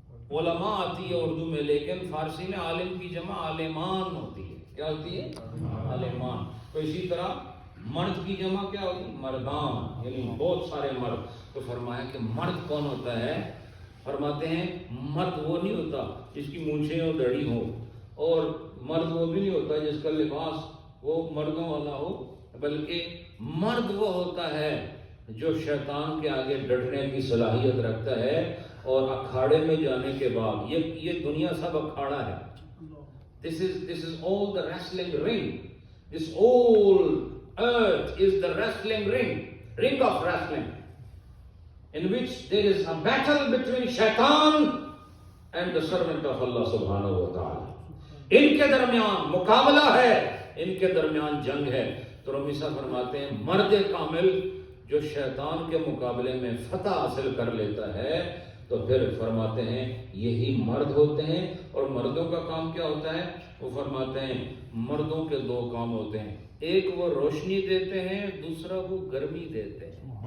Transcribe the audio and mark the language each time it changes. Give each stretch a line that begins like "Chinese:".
Urdu: علماء آتی ہے اردو میں، لیکن فارسی میں عالم کی جمع عالمان ہوتی ہے۔ کیا ہوتی ہے؟ عالمان۔ تو اسی طرح مرد کی جمع کیا ہوتی ہے؟ مردان، یعنی بہت سارے مرد۔ تو فرمایا کہ مرد کون ہوتا ہے؟ فرماتے ہیں مرد وہ نہیں ہوتا جس کی مونچھیں اور داڑھی ہو، اور مرد وہ بھی نہیں ہوتا جس کا لباس وہ مردوں والا ہو، بلکہ مرد وہ ہوتا ہے جو شیطان کے آگے ڈٹنے کی صلاحیت رکھتا ہے، اور اکھاڑے میں جانے کے بعد یہ دنیا سب اکھاڑا ہے۔
English: This is all the wrestling ring. This whole earth is the wrestling ring of wrestling, in which there is a battle between shaitan and the servant of Allah subhanahu wa ta'ala.
Urdu: ان کے درمیان مقابلہ ہے، ان کے درمیان جنگ ہے۔ تو رومی صاحب فرماتے ہیں مرد کامل جو شیطان کے مقابلے میں فتح حاصل کر لیتا ہے، تو پھر فرماتے ہیں یہی مرد ہوتے ہیں۔ اور مردوں کا کام کیا ہوتا ہے؟ وہ فرماتے ہیں مردوں کے دو کام ہوتے ہیں، ایک وہ روشنی دیتے ہیں، دوسرا وہ گرمی دیتے ہیں۔